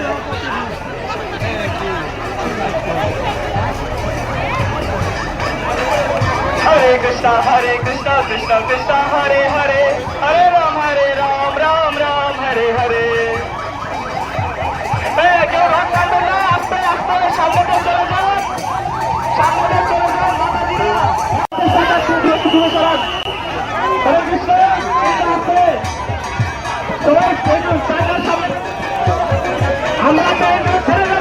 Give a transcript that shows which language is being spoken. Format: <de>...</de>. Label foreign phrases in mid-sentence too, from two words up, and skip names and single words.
<sa>Hare Krishna, Krishna Krishna, Hare Hare, Hare Ram, Ram Ram, Hare Hare.</sa> <bn>কেউ রং কাটবেন না, আস্তে আস্তে সামনে চলে যান, সামনে চলে যান, মাতাজিরা দূরে সরান।</bn> <sa>হরে কৃষ্ণ,</sa> <bn>আমরা ছেড়ে যাবো।</bn>